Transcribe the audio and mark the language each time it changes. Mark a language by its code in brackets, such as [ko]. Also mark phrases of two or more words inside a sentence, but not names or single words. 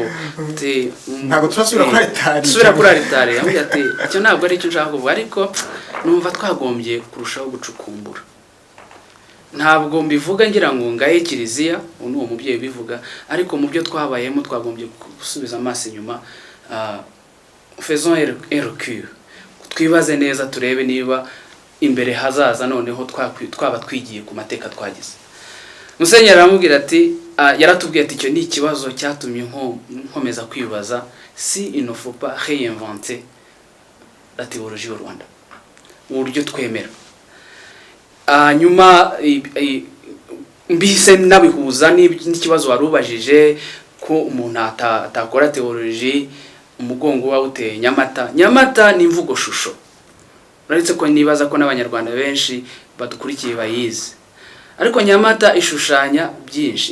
[rw] ntabwo turasubira kuri altari. Sura kuri altari. Arambwira ati icyo ntabwo ari cyo nshaka kuvuga, ariko numva twagombye kurushaho gucukumbura. Ntabwo mbivuga ngira ngo ngaye kiliziya, uwo mubyeyi bivuga, ariko mu byo twabayemo twagombye gusubiza amaso inyuma. [fr] Faisons un recul, [rw] twibaze neza turebe niba imbere hazaza noneho twaba twigiye ku mateka twagize. Musenyeri aramubwira ati yaratubwiye ati icyo ni ikibazo cyatumye nkomeza kwibaza [fr] si il ne faut pas réinventer la théologie au Rwanda, [rw] uburyo twemera. Nyuma mbise nabihuza n'ikibazo warubajije ko umuntu atakora teoloji umugongo wawuteye Nyamata. Nyamata ni imvugo shusho, uretse ko nibaza ko n'abanyarwanda benshi badukurikiye bayizi, ariko Nyamata ishushanya byinshi.